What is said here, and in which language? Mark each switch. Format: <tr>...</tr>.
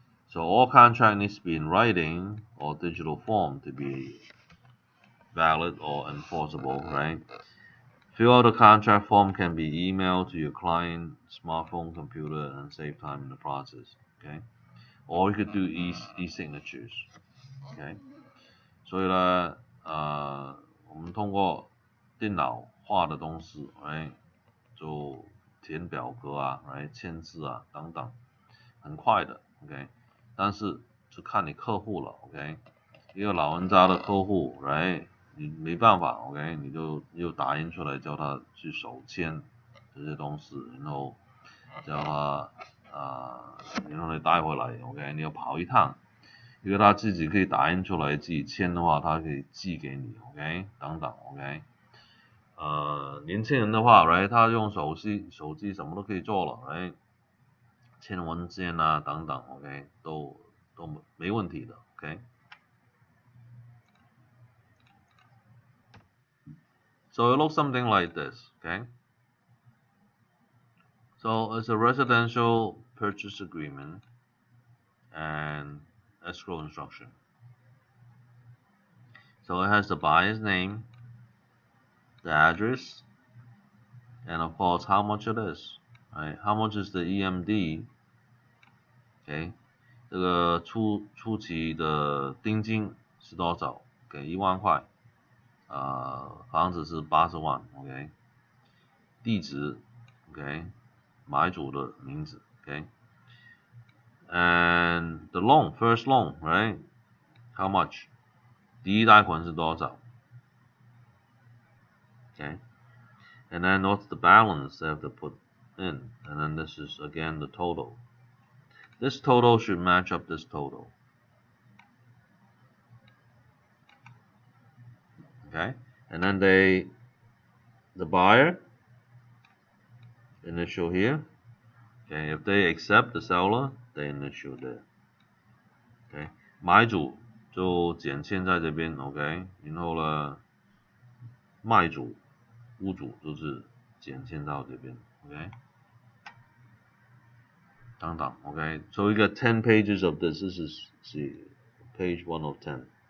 <en>So all contract needs to be in writing or digital form to be valid or enforceable, right? Fill out the contract form can be emailed to your client smartphone, computer, and save time in the process. Okay, or you could do e-signatures.</en> <zh>Okay， 所以呢，我们通过电脑画的东西，来就填表格啊，来签字啊等等，很快的。 OK， 但是就看你客户了。OK， 一个老人家的客户，来你没办法 ，OK， 你就打印出来叫他去手签这些东西，然后叫他然后你带回来 ，OK， 你要跑一趟，因为他自己可以打印出来自己签的话，他可以寄给你 ，OK， 等等 ，OK。年轻人的话，right， 他用手机什么都可以做了，right， 签文件啊等等，OK， 都没问题的，OK。</zh> <en>So it looks something like this, okay? So it's a residential purchase agreement and escrow instruction. So it has the buyer's name, the address, and of course how much it is, right? How much is the EMD?</en> <zh>Okay， 这个初期的定金是多少？给10000块，房子是80万 ，OK， 地址 ，OK， 买主的名字 ，OK，</zh> <en>and the loan, first loan, right? How much?</en> <zh>第一贷款是多少</zh> <en>？Okay, and then what's the balance they have to put in? And then this is again the total. This total should match up this total. Okay, and then the buyer initial here. Okay, if they accept the seller, they initial there.</en> <zh>Okay， 买主就减签在这边 ，OK， 然后呢，卖主、屋主就是减签到这边 ，OK， 等等 ，OK，</zh> <en>so we got 10 pages of this. This is see page 1 of 10.</en>